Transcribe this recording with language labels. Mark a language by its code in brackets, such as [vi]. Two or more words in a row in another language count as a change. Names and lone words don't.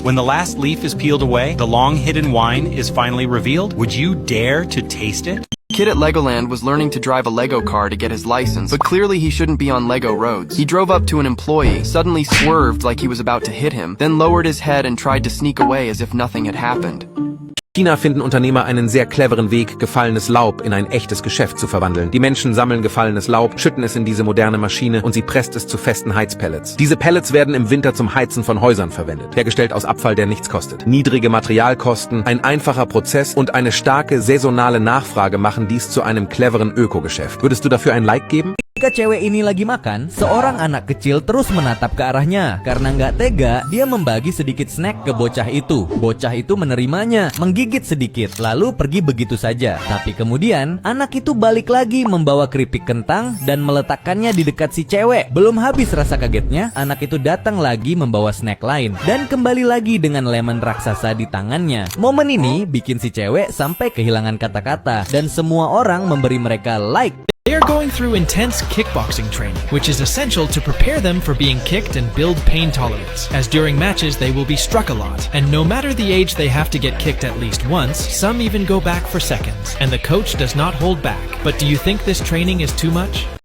[en] When the last leaf is peeled away, the long-hidden wine is finally revealed. Would you dare to taste it? Kid at Legoland was learning to drive a Lego car to get his license, but clearly he shouldn't be on Lego roads. He drove up to an employee, suddenly swerved like he was about to hit him, then lowered his head and tried to sneak away as if nothing had happened. [de] In China finden Unternehmer einen sehr cleveren Weg, gefallenes Laub in ein echtes Geschäft zu verwandeln. Die Menschen sammeln gefallenes Laub, schütten es in diese moderne Maschine und sie presst es zu festen Heizpellets. Diese Pellets werden im Winter zum Heizen von Häusern verwendet, hergestellt aus Abfall, der nichts kostet. Niedrige Materialkosten, ein einfacher Prozess und eine starke saisonale Nachfrage machen dies zu einem cleveren Ökogeschäft. Würdest du dafür ein Like geben? [id] Ketika cewek ini lagi makan, seorang anak kecil terus menatap ke arahnya. Karena nggak tega, dia membagi sedikit snack ke bocah itu. Bocah itu menerimanya, menggigit sedikit, lalu pergi begitu saja. Tapi kemudian, anak itu balik lagi membawa keripik kentang dan meletakkannya di dekat si cewek. Belum habis rasa kagetnya, anak itu datang lagi membawa snack lain dan kembali lagi dengan lemon raksasa di tangannya. Momen ini bikin si cewek sampai kehilangan kata-kata dan semua orang memberi mereka like. [en] They are going through intense kickboxing training, which is essential to prepare them for being kicked and build pain tolerance, as during matches they will be struck a lot, and no matter the age they have to get kicked at least once, some even go back for seconds, and the coach does not hold back. But do you think this training is too much?